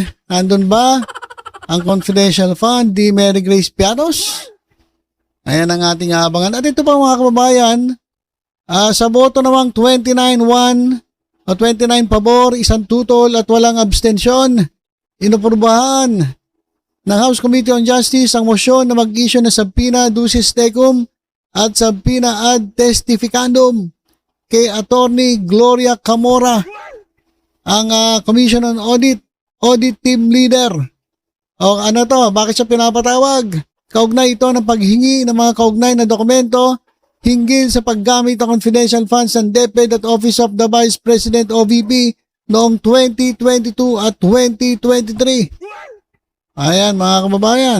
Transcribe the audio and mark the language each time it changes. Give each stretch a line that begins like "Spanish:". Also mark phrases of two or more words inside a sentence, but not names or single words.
Filipino: Nandun ba ang
English: confidential fund
Filipino: di Mary Grace Pianos? Ayan ang ating abangan. At ito pa mga kababayan, sa boto namang 29-1 o 29 pabor, 1 tutol at walang abstensyon, inaprubahan ng House Committee on Justice ang motion na mag-issue ng
Latin: subpoena duces tecum
Filipino: at
Latin: subpoena ad testificandum
Filipino: kay Attorney Gloria Camora, ang Commission on Audit Team Leader. O ano to, bakit siya pinapatawag? Kaugnay ito ng paghingi ng mga kaugnay na dokumento hinggil sa paggamit ng
English: confidential funds
Filipino: ng DepEd at Office of the Vice President OVP noong 2022 at 2023. Ayan mga kababayan.